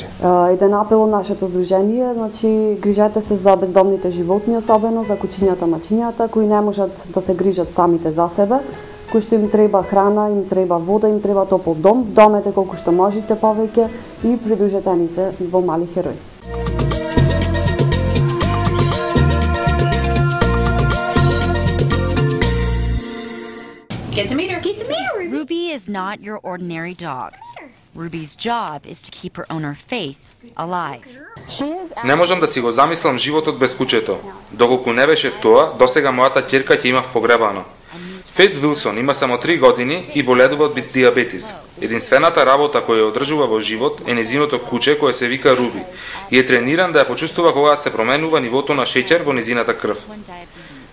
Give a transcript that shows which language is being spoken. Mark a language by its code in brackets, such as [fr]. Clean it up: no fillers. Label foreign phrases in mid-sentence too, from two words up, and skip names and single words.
[mk] Еден апел од нашето здружение, грижете се за бездомните животни, особено за кучињата, мачињата кои не можат да се грижат самите за себе, кои што им треба храна, им треба вода, им треба топол дом, вдомете колку што можете повеќе и придружете ни се во Мали херои. [en] Get the meter. Get the meter. Ruby is not your ordinary dog. Ruby's job is to keep her owner Faith alive. [mk] Не можам да си го замислам животот без кучето. Доколку не беше тоа, досега мојата ќерка ќе имав погребано. Фейт Вилсон има само 3 години и боледува од диабетис. Единствената работа која ја одржува во живот е незиното куче кое се вика Руби и е трениран да ја почувствува кога се променува нивото на шеќер во незината крв.